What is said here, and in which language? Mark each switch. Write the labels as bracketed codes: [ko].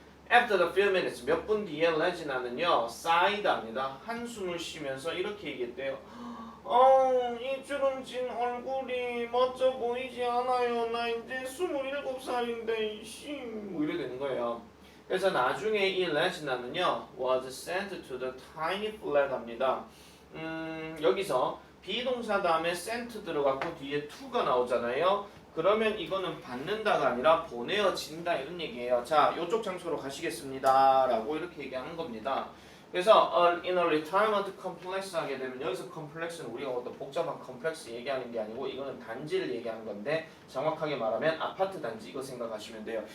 [en] After the few minutes, [ko] 몇 분 뒤에 레지나는요, 사이드합니다. 한숨을 쉬면서 이렇게 얘기했대요. 이 주름진 얼굴이 멋져 보이지 않아요. 나 이제 27살인데 뭐 이래 되는 거예요. 그래서 나중에 이 레지나는요, [en] was sent to the tiny flat [ko] 합니다. 여기서 비동사 다음에 sent 들어갔고 뒤에 to가 나오잖아요. 그러면 이거는 받는다가 아니라 보내어진다 이런 얘기예요. 자, 이쪽 장소로 가시겠습니다 라고 이렇게 얘기하는 겁니다. 그래서 [en] in a retirement complex [ko] 하게 되면 여기서 complex는 우리가 어떤 복잡한 컴플렉스 얘기하는 게 아니고 이거는 단지를 얘기하는 건데 정확하게 말하면 아파트 단지 이거 생각하시면 돼요.